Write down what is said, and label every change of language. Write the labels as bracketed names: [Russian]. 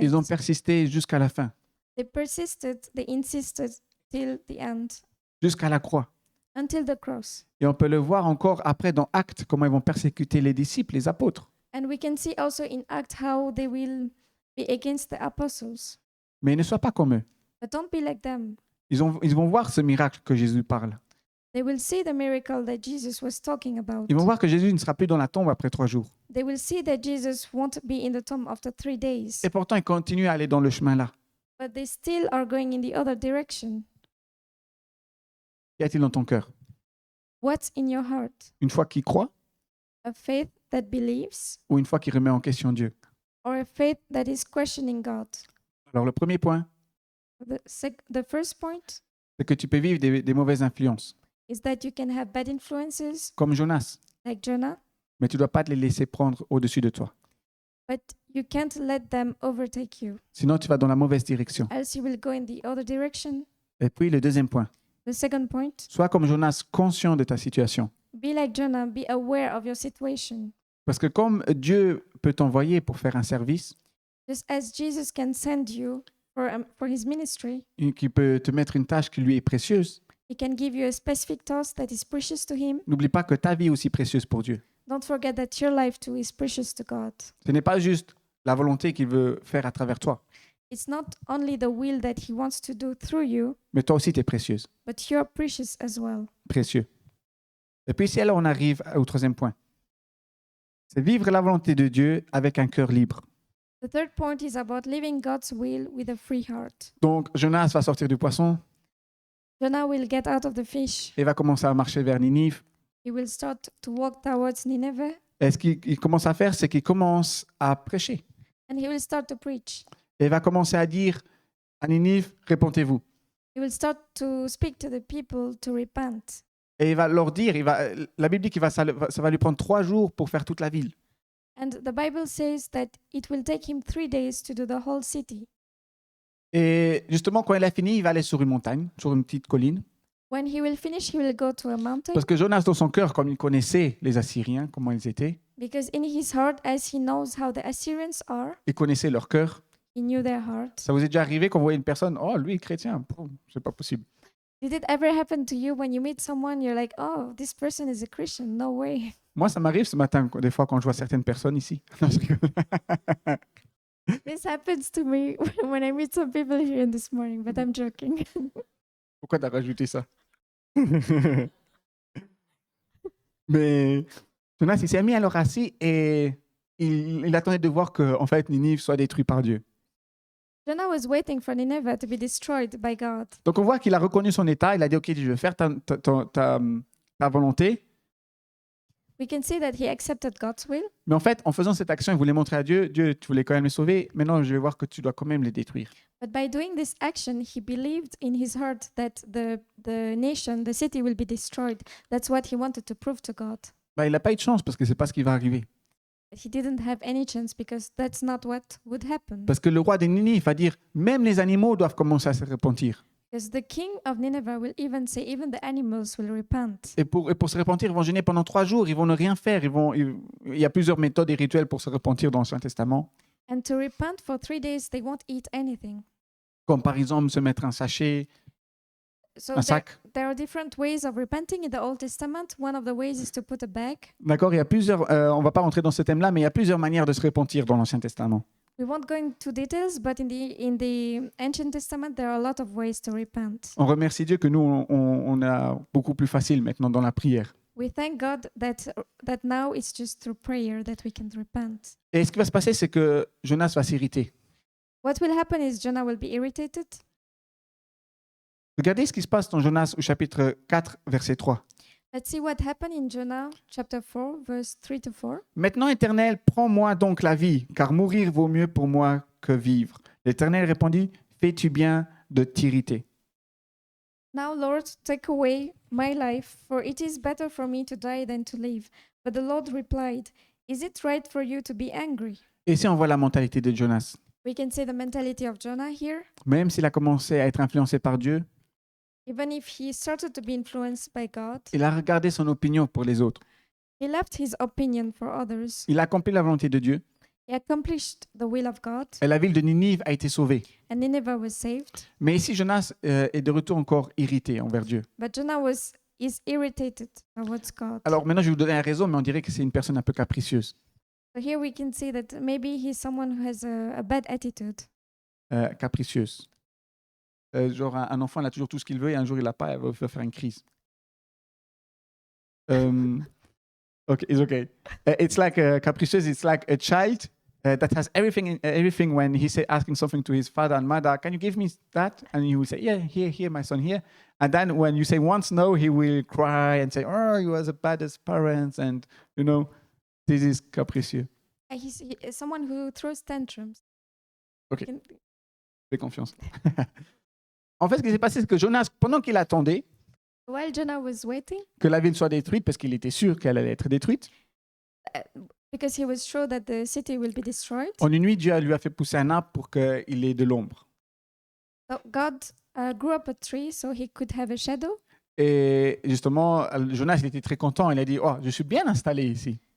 [French] Ils ont persisté jusqu'à la fin, [English] They persisted, they insisted till the end, [French] jusqu'à la croix. [English] until the cross. [French] Et on peut le voir encore après dans Actes, comment ils vont persécuter les disciples, les apôtres. [English] And we can see also in Acts how they will be against the apostles. [French] Mais ne sois pas comme eux. [English] But don't be like them. [French] Ils vont voir ce miracle que Jésus parle. [English] They will see the miracle that Jesus was talking about. [French] Ils vont voir que Jésus ne sera plus dans la tombe après 3 jours. [English] They will see that Jesus won't be in the tomb after 3 days. [French] Et pourtant, ils continuent à aller dans le chemin là. [English] But they still are going in the other direction. [French] Qu'y a-t-il dans ton cœur? [English] What's in your heart? [French] Une foi qui croit [English] A faith that believes [French] ou une foi qui remet en question Dieu? [English] or a faith that is questioning God? [French] Alors le premier point, [English] The first point [French] c'est que tu peux vivre des mauvaises influences, [English] is that you can have bad influences [French] comme Jonas, [English] like Jonah, [French] mais tu ne dois pas te les laisser prendre au-dessus de toi. [English] but you can't let them overtake you, [French] Sinon, tu vas dans la mauvaise direction. [English] else you will go in the other direction. [French] Et puis le deuxième point, [English] The second point, [French] sois comme Jonas, conscient de ta situation. [English] be like Jonah, be aware of your situation. [French] Parce que comme Dieu peut t'envoyer pour faire un service, [English] Just as Jesus can send you for his ministry, [French] qui peut te mettre une tâche qui lui est précieuse, [English] he can give you a specific task that is precious to him. [French] n'oublie pas que ta vie est aussi précieuse pour Dieu. [English] Don't forget that your life too is precious to God. [French] Ce n'est pas juste la volonté qu'il veut faire à travers toi, [English] It's not only the will that he wants to do through you, [French] mais toi aussi tu es précieuse, [English] but you're precious as well. [French] précieux. Et puis si alors on arrive au troisième point, c'est vivre la volonté de Dieu avec un cœur libre. [English] The third point is about living God's will with a free heart. [French] Donc Jonas va sortir du poisson [English] Jonah will get out of the fish. [French] et va commencer à marcher vers Ninive. [English] He will start to walk towards Nineveh, [French] Et ce qu'il commence à faire, c'est qu'il commence à prêcher. [English] and he will start to preach. [French] Et il va commencer à dire à Ninive, répentez-vous. [English] He will start to speak to the people to repent. [French] Et il va leur dire, la Bible dit que ça va lui prendre 3 jours pour faire toute la ville. [English] And the Bible says that it will take him 3 days to do the whole city. [French] Et justement, quand il a fini, il va aller sur une montagne, sur une petite colline. [English] When he will finish, he will go to a mountain, [French] Parce que Jonas, dans son cœur, comme il connaissait les Assyriens, comment ils étaient, [English] because in his heart, as he knows how the Assyrians are, [French] il connaissait leur cœur. [English] he knew their heart. [French] Ça vous est déjà arrivé quand vous voyez une personne, oh, lui est chrétien, c'est pas possible. [English] Did it ever happen to you when you meet someone, you're like, oh, this person is a Christian? No way. [French] Moi, ça m'arrive ce matin, des fois, quand je vois certaines personnes ici. Non, je rigole. [English] This happens to me when I meet some people here this morning, but I'm joking. [French] Pourquoi t'as rajouté ça? Mais Jonas, il s'est mis alors assis et il attendait de voir que, en fait, Ninive soit détruit par Dieu. [English] Jonah was waiting for Nineveh to be destroyed by God. [French] Donc, on voit qu'il a reconnu son état. Il a dit, OK, je vais faire ta volonté. [English] We can see that he accepted God's will, [French] Mais en fait, en faisant cette action, il voulait montrer à Dieu, Dieu, tu voulais quand même les sauver. Maintenant, je vais voir que tu dois quand même les détruire. [English] but by doing this action, he believed in his heart that the nation, the city will be destroyed. That's what he wanted to prove to God. [French] Il n'a pas eu de chance parce que c'est pas ce qui va arriver. [English] But he didn't have any chance because that's not what would happen. [French] Parce que le roi de Ninive va dire, même les animaux doivent commencer à se repentir. [English] Because the king of Nineveh will even say, even the animals will repent. [French] Et pour se repentir, ils vont jeûner pendant 3 jours. Ils vont ne rien faire. Il y a plusieurs méthodes et rituels pour se repentir dans l'Ancien Testament. [English] And to repent for 3 days, they won't eat anything. [French] Comme par exemple se mettre un sachet, [English] So [French] un sac. [English] there are different ways of repenting in the Old Testament. One of the ways is to put a bag. [French] D'accord, il y a plusieurs. On va pas rentrer dans ce thème-là, mais il y a plusieurs manières de se repentir dans l'Ancien Testament. [English] We won't go into details, but in the Ancient Testament, there are a lot of ways to repent. [French] On remercie Dieu que nous, on a beaucoup plus facile maintenant dans la prière. [English] We thank God that now it's just through prayer that we can repent. [French] Et ce qui va se passer, c'est que Jonas va s'irriter. [English] What will happen is Jonah will be irritated. [French] Regardez ce qui se passe dans Jonas au chapitre 4, verset 3. [English] Let's see what happened in Jonah chapter 4, verse 3 to 4. [French] Maintenant, Éternel, prends-moi donc la vie, car mourir vaut mieux pour moi que vivre. L'Éternel répondit, fais-tu bien de t'irriter? [English] Now, Lord, take away my life, for it is better for me to die than to live. But the Lord replied, is it right for you to be angry? [French] Et ici, on voit la mentalité de Jonas. [English] We can see the mentality of Jonah here. [French] Même s'il a commencé à être influencé par Dieu, [English] Even if he started to be influenced by God, [French] il a regardé son opinion pour les autres. [English] he left his opinion for others. [French] Il a accompli la volonté de Dieu [English] He accomplished the will of God, [French] et la ville de Ninive a été sauvée. [English] and Nineveh was saved. [French] Mais ici, Jonas est de retour encore irrité envers Dieu. [English] But Jonah is irritated towards God. [French] Alors maintenant, je vais vous donner un raison, mais on dirait que c'est une personne un peu capricieuse. [English] So here we can see that maybe he's someone who has a bad attitude. [French] Capricieuse. Genre, un enfant, il a toujours tout ce qu'il veut et un jour, il l'a pas, il va faire une crise. [English] Okay, it's okay. It's like capricieuse. It's like a child that has everything. When he say asking something to his father and mother, can you give me that? And he will say, yeah, here, my son, here. And then when you say once no, he will cry and say, oh, you are the baddest parents, and this is capricieux. He's someone who throws tantrums. [French] Okay. Fais confiance. En fait, ce qui s'est passé, c'est que Jonas, pendant qu'il attendait [English] While Jonah was waiting, [French] que la ville soit détruite, parce qu'il était sûr qu'elle allait être détruite, [English] because he was sure that the city will be destroyed, [French] en une nuit, Dieu lui a fait pousser un arbre pour qu'il ait de l'ombre. [English] so God grew up a tree so he could have a shadow. [French] Et justement, Jonas il était très content. Il a dit, oh, je suis bien installé ici.